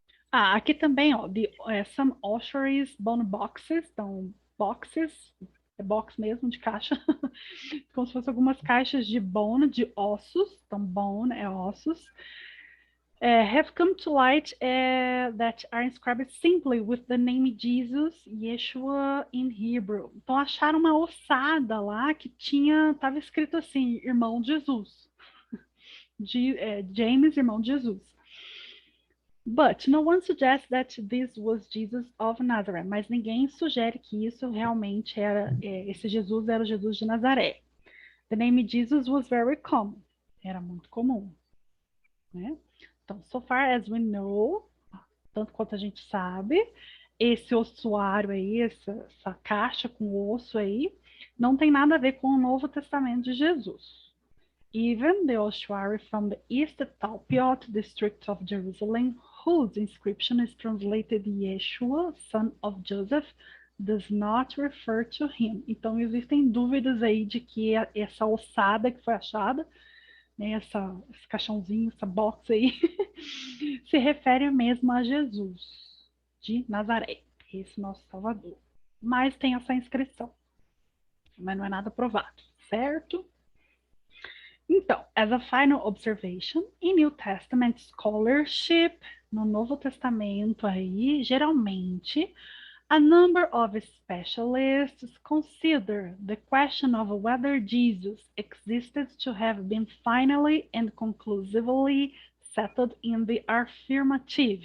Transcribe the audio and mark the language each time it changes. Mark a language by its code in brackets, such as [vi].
[en] Aqui também, ó, some ossuaries bone boxes, [pt] então, boxes, é box mesmo, de caixa, como se fossem algumas caixas de bone, de ossos, então, bone é ossos, [en] have come to light that are inscribed simply with the name Jesus, Yeshua in Hebrew. [pt] Então acharam uma ossada lá que estava escrito assim, irmão de Jesus. James, irmão de Jesus. [en] But no one suggests that this was Jesus of Nazareth. [pt] Mas ninguém sugere que isso realmente esse Jesus era o Jesus de Nazaré. [en] The name Jesus was very common. [pt] Era muito comum, né? Então, [en] so far as we know, [pt] tanto quanto a gente sabe, esse ossuário aí, essa caixa com osso aí, não tem nada a ver com o Novo Testamento de Jesus. [en] Even the ossuary from the East Talpiot district of Jerusalem, whose inscription is translated Yeshua, son of Joseph, does not refer to him. [pt] Então, existem dúvidas aí de que essa ossada que foi achada, né, esse caixãozinho, essa box aí, se refere mesmo a Jesus de Nazaré, esse nosso Salvador. Mas tem essa inscrição, mas não é nada provado, certo? Então, [en] as a final observation, in New Testament scholarship, [pt] no Novo Testamento aí, geralmente, [en] a number of specialists consider the question of whether Jesus existed to have been finally and conclusively settled in the affirmative.